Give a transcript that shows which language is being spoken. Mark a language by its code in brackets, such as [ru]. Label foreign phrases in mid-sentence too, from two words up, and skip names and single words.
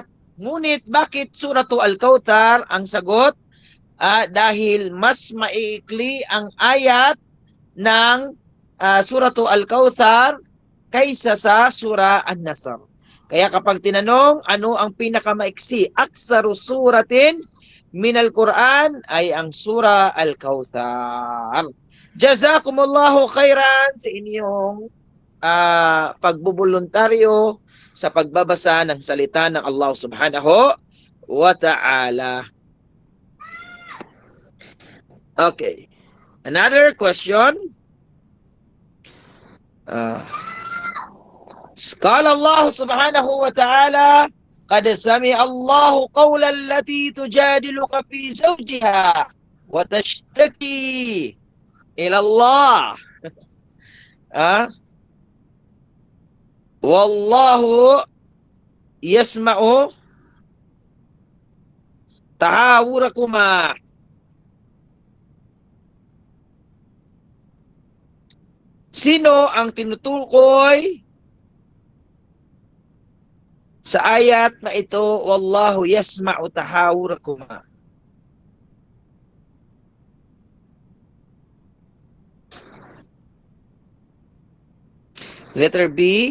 [tl] Ngunit bakit Suratu Al-Kautsar? Ang sagot, dahil mas maiikli ang ayat ng Suratu Al-Kautsar kaysa sa Surah An-Nasr. Kaya kapag tinanong, ano ang pinakamaiksi? [ar] أقصر سورة من القرآن [tl] ay ang Surah Al-Kautsar. [ar] جزاكم الله خيرا [tl] sa inyong pagbubuluntaryo sa pagbabasa ng salita ng [ar] الله سبحانه وتعالى. [en] Okay. Another question. [ar] قال الله سبحانه وتعالى قد سمع الله قول التي تجادلك في زوجها وتشتكي إلى الله والله يسمع تحاوركما. [tl] Sino ang tinutukoy sa ayat na ito, [ar] والله يسمع تحاوركما? [en] Letter B.